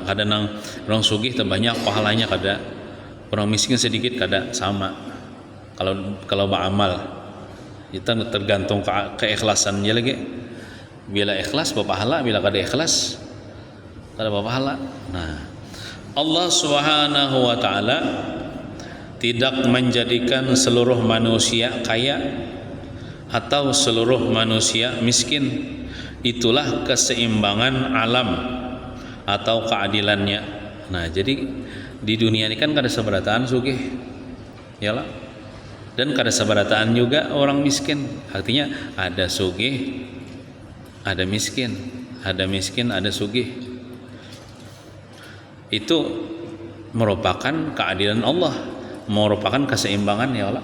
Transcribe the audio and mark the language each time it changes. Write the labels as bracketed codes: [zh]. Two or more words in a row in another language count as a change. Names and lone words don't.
[bjn] Kadang orang sugih terbanyak pahalanya, kada orang miskin sedikit kada sama. Kalau beramal itu tergantung keikhlasannya lagi. Bila ikhlas berpahala, bila kada ikhlas kada berpahala. Nah, Allah [ar] سبحانه وتعالى [bjn] tidak menjadikan seluruh manusia kaya atau seluruh manusia miskin. Itulah keseimbangan alam atau keadilannya. Nah, jadi di dunia ini kan kada seberataan sugih. Yalah. Dan kada sabarataan juga orang miskin. Artinya ada sugih, ada miskin, ada miskin, ada sugih. Itu merupakan keadilan Allah, merupakan keseimbangan ya Allah.